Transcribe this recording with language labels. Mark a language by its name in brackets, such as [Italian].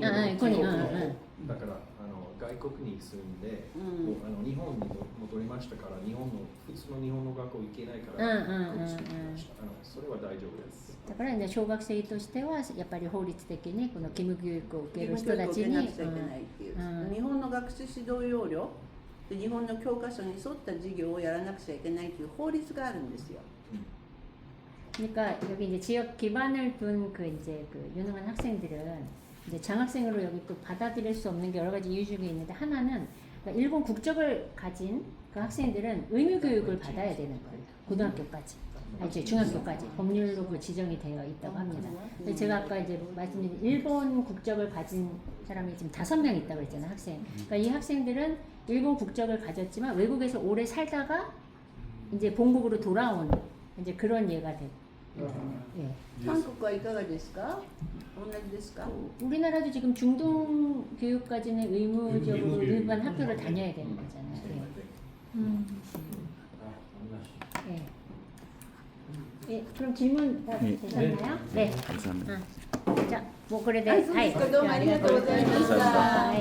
[Japanese] だから外国に住んで、日本に戻りましたから、普通の日本の学校行けないから、それは大丈夫です。だからね、小学生としてはやっぱり法律的にこの義務教育を受ける人たちに、日本の学習指導要領で日本の教科書に沿った授業をやらなくちゃいけないという法律があるんですよ。 [Korean] 그러니까 여기 이제 지역 기반을 둔 그 이제 그 유능한 학생들은 이제 장학생으로 여기 또 받아들일 수 없는 게 여러 가지 이유 중에 있는데, 하나는 그러니까 일본 국적을 가진 그 학생들은 의무 교육을 받아야 되는 거예요. 고등학교까지, 이제 중학교까지 법률로 그 지정이 되어 있다고 합니다. 근데 제가 아까 이제 말씀드린 일본 국적을 가진 사람이 지금 5명 있다고 그랬잖아요, 학생. 그러니까 이 학생들은 일본 국적을 가졌지만 외국에서 오래 살다가 이제 본국으로 돌아온 이제 그런 예가 돼요. 예. 한국과 [Japanese] いかがですか?同じですか? [Korean] 우리나라도 지금 중등 교육까지는 의무적으로 일반 학교를 다녀야 되는 거잖아요. 예. 예, 그럼 질문 다 되셨나요? 네. 감사합니다. 자, 뭐 그래도 [Japanese] どうもありがとうございました。